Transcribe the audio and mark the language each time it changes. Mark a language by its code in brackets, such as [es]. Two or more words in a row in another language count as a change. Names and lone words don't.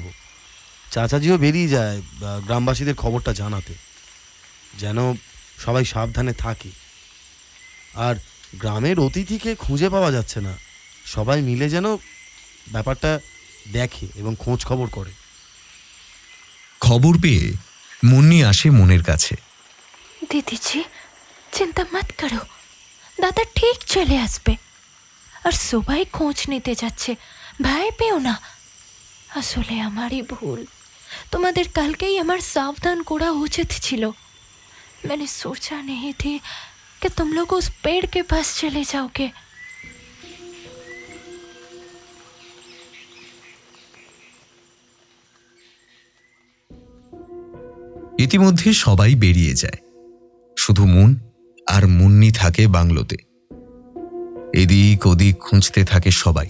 [bn] চাচাজিও বেরিয়ে যায় গ্রামবাসীদের খবরটা জানাতে, যেন সবাই সাবধানে থাকে। আর গ্রামের অতিথিকে খুঁজে পাওয়া যাচ্ছে না, সবাই মিলে যেন ব্যাপারটা দেখে এবং খোঁজ খবর করে। খবর পেয়ে মুন্নি আসে মুনের কাছে। [hi] दीदी जी चिंता मत करो, [bn] দাদা ঠিক চলে আসবে। আর সবাই খোঁজ নিতে যাচ্ছে, ভয় পেও না। আসলে আমারই ভুল, তোমাদের কালকেই আমার সাবধান করা উচিত ছিল। [hi] मैंने सोचा नहीं थी कि तुम लोग उस पेड़ के पास चले जाओगे। [bn] ইতিমধ্যে সবাই বেরিয়ে যায়, শুধু মুন আর মুন্নি থাকে বাংলোতে। এদিক ওদিক খুঁজতে থাকে সবাই।